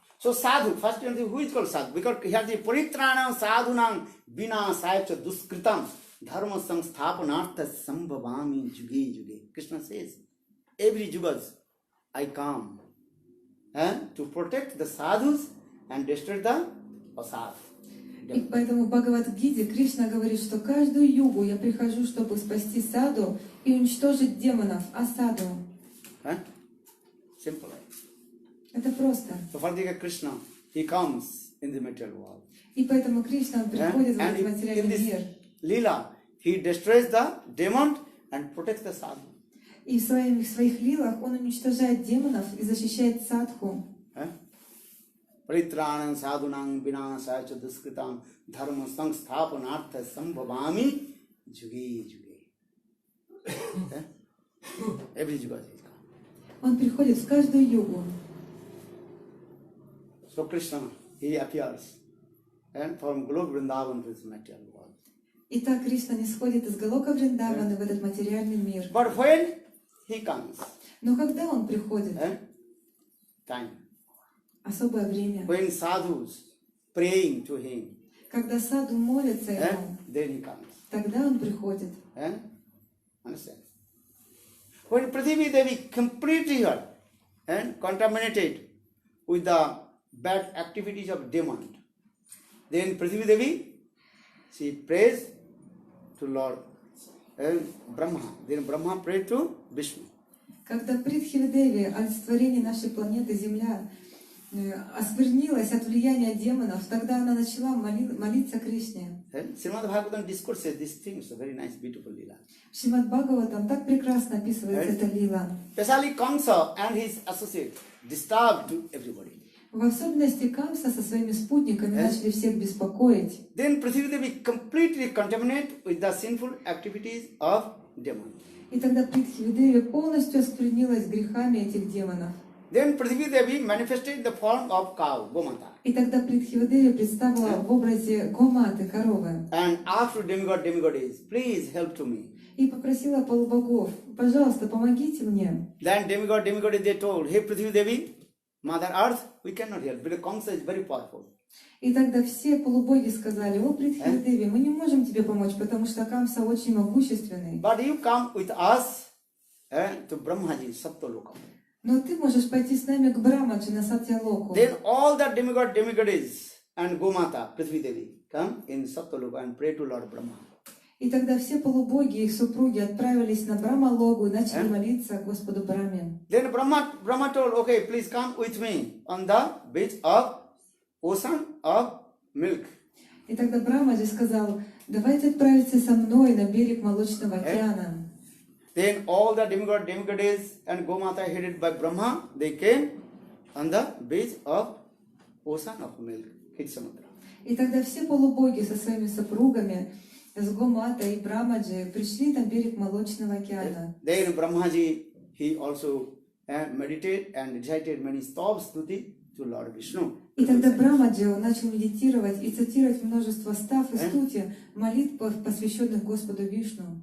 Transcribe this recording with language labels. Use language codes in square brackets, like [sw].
[en] So sadhu, first who is called sadhu? Because here the [sa] paritranam sadhunam vina sayacha duskritam dharma samsthapanartha sambhavami juge juge. [en] Krishna says, every jugas I come to protect the sadhus and destroy the asad. [ru] И поэтому в Бхагавад-гите Кришна говорит, что каждую югу я прихожу, чтобы спасти саду и уничтожить демонов, асаду. [en] Simple. [ru] Это просто. [en] So for the Krishna, he comes in the material world. [ru] И поэтому Кришна он приходит в [en] And [ru] этот [en] in [ru] материальный [en] this [ru] мир. [en] lila, he destroys the demon and protects the sadhu. [ru] И в своих лилах он уничтожает демонов и защищает садху. [sa] Paritranam sadhunam vinasaya cha duskritam dharma samsthapanartha sambhavami juge juge. [en] Every juga is come. [ru] Он приходит в каждую югу. [en] So Krishna, he appears and from Golok Vrindavan to this material world. [ru] Итак, Кришна не сходит из Галока Вриндавана в этот материальный мир. [en] But when he comes, [ru] Но когда он приходит? [en] time. [ru] Особое время. [en] When sadhus praying to him, [ru] Когда саду молятся ему, [en] then he comes. [ru] тогда он приходит. [en] Understand? When Prithvi Devi completely hurt and contaminated with the bad activities of demon, then Prithvi Devi, she prays to Lord Brahma. Then Brahma prayed to Vishnu. [ru] Когда Притхивидеви, олицетворение нашей планеты Земля, осквернилась от влияния демонов, тогда она начала молиться Кришне. [en] Srimad Bhagavatam discourses these things, a very nice, beautiful lila. [ru] В Шримад Бхагаватам так прекрасно описывается эта лила. [en] Especially Kamsa and his associates disturbed to everybody. [ru] В особенности Камса со своими спутниками начали всех беспокоить. [en] Then Prithvi Devi completely contaminated with the sinful activities of demons. [ru] И тогда Притхивидеви полностью осквернилась грехами этих демонов. [en] Then Prithvi Devi manifested the form of cow, Gomata. [ru] И тогда Притхивидеви представила в образе Гоматы, коровы. [en] And asked to demigoddess, please help to me. [ru] И попросила полубогов, пожалуйста, помогите мне. [en] Then demigoddess they told, hey Prithvi Devi, Mother Earth, we cannot help because Kamsa is very powerful. [ru] И тогда все полубоги сказали, о, Притхивидеви, мы не можем тебе помочь, потому что Камса очень могущественный. [en] But you come with us to Brahmaji, Saptaloka. [ru] Но ты можешь пойти с нами к Брамаджи на Сатьялоку. [en] Then all the demigoddess and Gomata, Prithvi Devi, come in Saptaloka and pray to Lord Brahma. [ru] И тогда все полубоги и их супруги отправились на Брамалогу и начали молиться Господу Браме. [en] Then Brahma told, okay, please come with me on the beach of ocean of milk. [ru] И тогда Брамаджи сказал, давайте отправиться со мной на берег Молочного океана. [en] Then all the demigoddess and Gomata headed by Brahma, they came on the beach of ocean of milk, Hidsamudra. [ru] И тогда все полубоги со своими супругами, с Гоматой и Брамаджи, пришли на берег Молочного океана. [en] Then Brahmaji, he also meditated and recited many stuti to Lord Vishnu. [ru] И тогда Брамаджи начал медитировать и цитировать множество став и стути, молитв, посвященных Господу Вишну.